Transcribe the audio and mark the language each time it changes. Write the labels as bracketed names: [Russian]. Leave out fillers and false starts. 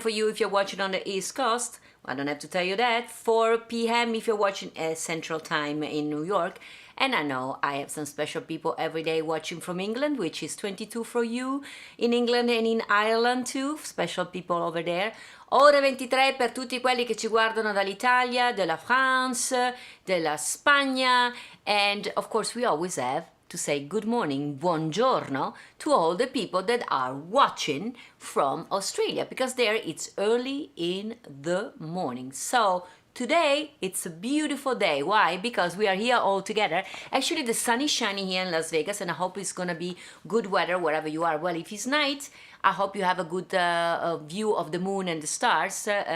[English] for you if you're watching on the East Coast. I don't have to tell you that. 4 p.m. if you're watching Central Time in New York. And I know I have some special people every day watching from England, which is 22 for you in England and in Ireland too. Special people over there. [Italian] Ore 23 per tutti quelli che ci guardano dall'Italia, della France, della Spagna. [English] And of course we always have to say good morning, buongiorno, to all the people that are watching from Australia, because there it's early in the morning. So today it's a beautiful day. Why? Because we are here all together. Actually the sun is shining here in Las Vegas, and I hope it's gonna be good weather wherever you are. Well, if it's night, I hope you have a good view of the moon and the stars.